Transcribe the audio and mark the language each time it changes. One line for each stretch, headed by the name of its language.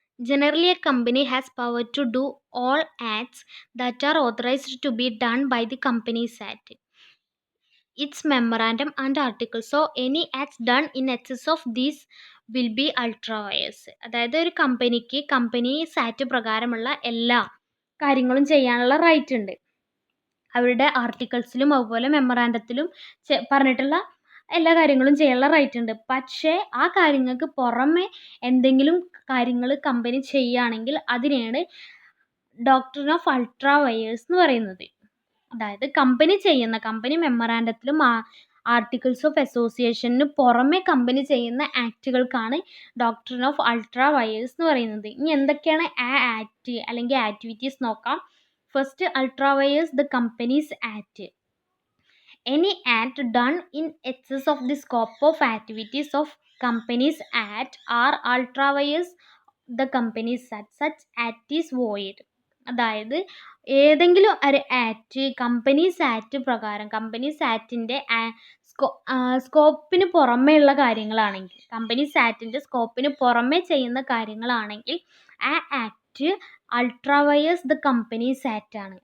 English: Generally, a company has power to do all acts that are authorized to be done by the Companies Act, its memorandum and articles. So, any acts done in excess of these will be ultra-vires.
Malayalam: അതായത് ഒരു കമ്പനിക്ക് company act പ്രകാരമുള്ള എല്ലാ കാര്യങ്ങളും ചെയ്യാനുള്ള right ഉണ്ട്. അവരുടെ ആർട്ടിക്കിൾസിലും അതുപോലെ മെമ്മറാണ്ടത്തിലും പറഞ്ഞിട്ടുള്ള എല്ലാ കാര്യങ്ങളും ചെയ്യാനുള്ള റൈറ്റ് ഉണ്ട്. പക്ഷേ ആ കാര്യങ്ങൾക്ക് പുറമെ എന്തെങ്കിലും കാര്യങ്ങൾ കമ്പനി ചെയ്യുകയാണെങ്കിൽ അതിനെയാണ് ഡോക്ട്രിൻ ഓഫ് അൾട്രാ വയേഴ്സ് എന്ന് പറയുന്നത്. അതായത് കമ്പനി മെമ്മറാണ്ടത്തിലും ആർട്ടിക്കിൾസ് ഓഫ് അസോസിയേഷന് പുറമെ കമ്പനി ചെയ്യുന്ന ആക്റ്റുകൾക്കാണ് ഡോക്ട്രിൻ ഓഫ് അൾട്രാ വയേഴ്സ് എന്ന് പറയുന്നത്. ഇനി എന്തൊക്കെയാണ് ആ ആക്ട് അല്ലെങ്കിൽ ആക്ടിവിറ്റീസ് നോക്കാം.
English: First, ultra vires the companies act. Any act done in excess of the scope of activities of Companies Act are ultra vires the Companies Act. Such act is void.
Malayalam: അതായത് ഏതെങ്കിലും ഒരു act companies act പ്രകാരം companies ആക്ടിൻ്റെ സ്കോപ്പിന് പുറമേയുള്ള കാര്യങ്ങളാണെങ്കിൽ, companies ആക്ടിൻ്റെ സ്കോപ്പിന് പുറമെ ചെയ്യുന്ന കാര്യങ്ങളാണെങ്കിൽ ആ act അൾട്രാവയേഴ്സ് the companies act ആണ്.